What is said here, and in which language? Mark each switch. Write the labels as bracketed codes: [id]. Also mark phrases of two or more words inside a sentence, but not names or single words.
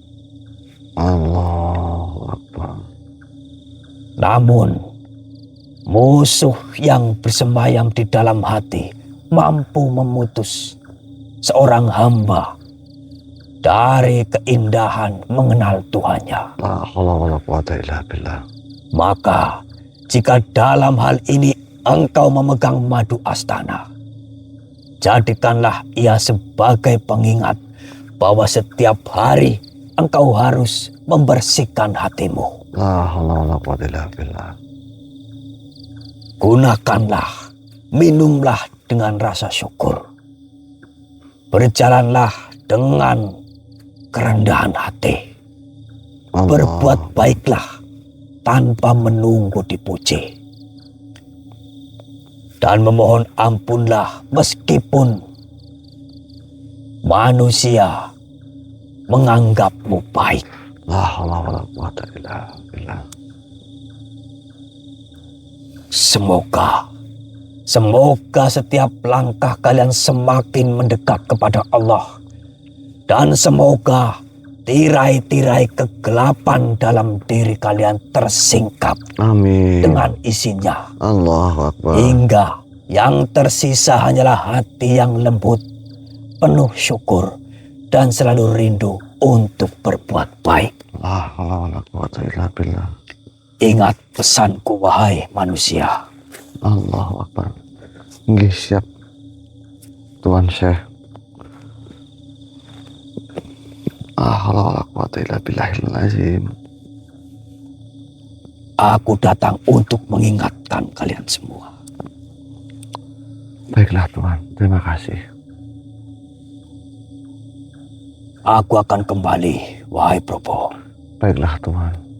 [ar] الله أكبر. [id] Namun, musuh yang bersemayam di dalam hati mampu memutus seorang hamba dari keindahan mengenal Tuhannya. [ar] لا حول ولا قوة إلا بالله. [id] Maka, jika dalam hal ini engkau memegang madu astana, jadikanlah ia sebagai pengingat bahwa setiap hari engkau harus membersihkan hatimu. [ar] لا حول ولا قوة إلا بالله. [id] Gunakanlah, minumlah dengan rasa syukur. Berjalanlah dengan kerendahan hati. Allah. Berbuat baiklah tanpa menunggu dipuji. Dan memohon ampunlah meskipun manusia menganggapmu baik. [ar] لا حول ولا قوة إلا بالله. [id] Semoga setiap langkah kalian semakin mendekat kepada Allah. Dan semoga tirai-tirai kegelapan dalam diri kalian tersingkap. Amin. Dengan isinya. [ar] الله أكبر. [id] Hingga yang tersisa hanyalah hati yang lembut, penuh syukur, dan selalu rindu untuk berbuat baik. [ar] لا حول ولا قوة إلا بالله. [id] Ingat pesanku wahai manusia. [ar] الله أكبر. [id] Nggih, siap Tuan Syekh. [ar] لا حول ولا قوة إلا بالله العظيم. [id] Aku datang untuk mengingatkan kalian semua. Baiklah Tuan, terima kasih. Aku akan kembali, wahai Probo. Baiklah Tuan.